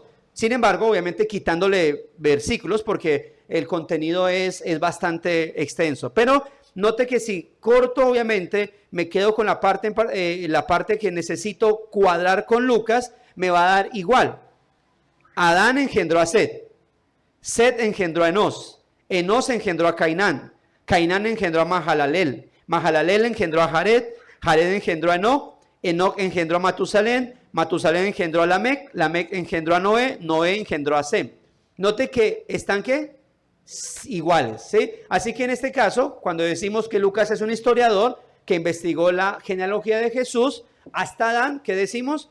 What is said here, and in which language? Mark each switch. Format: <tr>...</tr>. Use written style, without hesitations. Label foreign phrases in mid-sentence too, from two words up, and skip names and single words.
<es>Sin embargo, obviamente quitándole versículos porque el contenido es bastante extenso. Pero note que si corto, obviamente, me quedo con la parte que necesito cuadrar con Lucas, me va a dar igual. Adán engendró a Set. Set engendró a Enos. Enos engendró a Cainán. Cainán engendró a Mahalalel. Mahalalel engendró a Jared. Jared engendró a Enoc. Enoc engendró a Matusalén. Matusalén engendró a Lamec. Lamec engendró a Noé. Noé engendró a Sem. Note que están ¿qué? Iguales, ¿sí? Así que en este caso, cuando decimos que Lucas es un historiador que investigó la genealogía de Jesús, hasta Adán, ¿qué decimos?</es>